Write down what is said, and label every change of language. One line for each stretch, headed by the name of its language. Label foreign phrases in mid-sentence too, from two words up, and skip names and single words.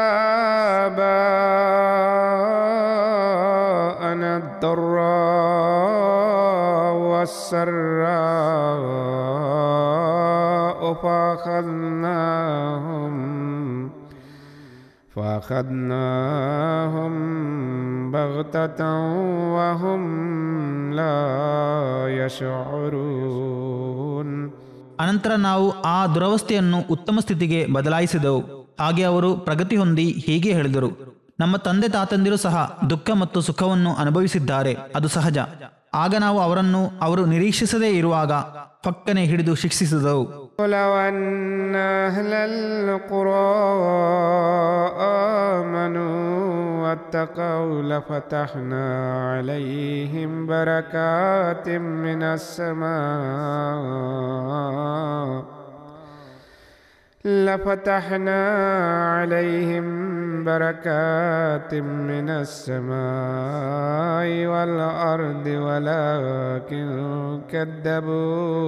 Arabic: آباءنا الضراء والسراء فأخذناهم بغتة وهم لا يشعرون.
Kannada: ಅನಂತರ ನಾವು ಆ ದುರವಸ್ಥೆಯನ್ನು ಉತ್ತಮ ಸ್ಥಿತಿಗೆ ಬದಲಾಯಿಸಿದೆವು. ಹಾಗೆ ಅವರು ಪ್ರಗತಿ ಹೊಂದಿ ಹೀಗೆ ಹೇಳಿದರು, ನಮ್ಮ ತಂದೆ ತಾತಂದಿರು ಸಹ ದುಃಖ ಮತ್ತು ಸುಖವನ್ನು ಅನುಭವಿಸಿದ್ದಾರೆ, ಅದು ಸಹಜ. ಆಗ ನಾವು ಅವರನ್ನು ಅವರು ನಿರೀಕ್ಷಿಸದೇ ಇರುವಾಗ ಪಕ್ಕನೆ ಹಿಡಿದು ಶಿಕ್ಷಿಸಿದೆವು.
Arabic: ولو أن أهل القرى آمنوا واتقوا لفتحنا عليهم بركات من السماء والأرض ولكن كذبوا